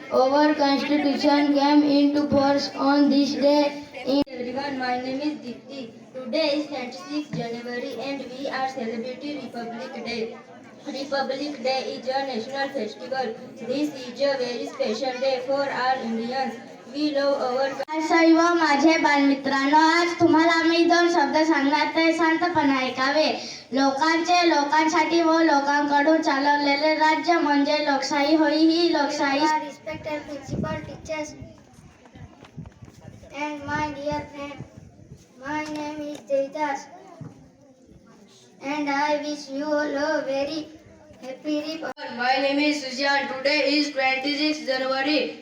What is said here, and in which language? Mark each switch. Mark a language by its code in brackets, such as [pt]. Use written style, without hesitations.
[en] Our Constitution came into force on this day. Everyone, my name is Dipti. Today is 26 January and we are celebrating Republic Day. Republic Day is a national festival. This is a very special day for all Indians. We love our [mr] सर्व माझे बालमित्रांनो, आज तुम्हाला मी दोन शब्द सांगणार ते शांतपणे ऐकावे. लोकांसाठी व लोकांकडून चालवलेले राज्य म्हणजे लोकशाही होय. ही लोकशाही. [en] respected principal, teachers and my dear friend. My name is Jaidas and I wish you all a very happy Republic. My name is Sujan. Today is 26 January.